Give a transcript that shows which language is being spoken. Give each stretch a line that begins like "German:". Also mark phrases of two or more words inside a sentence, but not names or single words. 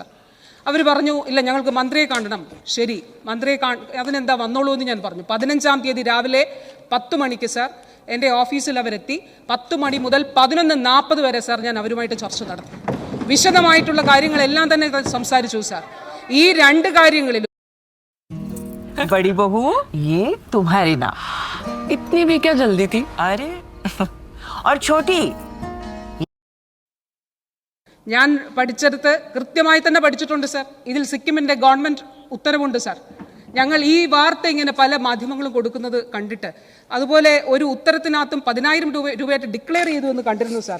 Malayalam: അവർ പറഞ്ഞു ഇല്ല, ഞങ്ങൾക്ക് മന്ത്രിയെ കാണണം. ശരി, മന്ത്രിയെ അതിനെന്താ, വന്നോളൂ എന്ന് ഞാൻ പറഞ്ഞു. 15-ാം തീയതി രാവിലെ 10 മണിക്ക് സാർ എൻ്റെ ഓഫീസിൽ അവരെത്തി. 10 മണി മുതൽ 11:40 വരെ സാർ ഞാൻ അവരുമായിട്ട് ചർച്ച നടത്തി. വിശദമായിട്ടുള്ള കാര്യങ്ങളെല്ലാം തന്നെ സംസാരിച്ചു സാർ. ഈ 2 കാര്യങ്ങളിലും
Hindi: बड़ी बहू, ये तुम्हारी ना। इतनी भी क्या जल्दी थी? अरे और छोटी,
Malayalam: ഞാൻ പഠിച്ചെടുത്ത് കൃത്യമായി തന്നെ പഠിച്ചിട്ടുണ്ട് സാർ. ഇതിൽ സിക്കിമിന്റെ ഗവൺമെന്റ് ഉത്തരവുണ്ട് സാർ. ഞങ്ങൾ ഈ വാർത്ത ഇങ്ങനെ പല മാധ്യമങ്ങളും കൊടുക്കുന്നത് കണ്ടിട്ട് അതുപോലെ ഒരു ഉത്തരത്തിനകത്തും 10,000 രൂപയായിട്ട് ഡിക്ലെയർ ചെയ്തു എന്ന് കണ്ടിരുന്നു സാർ.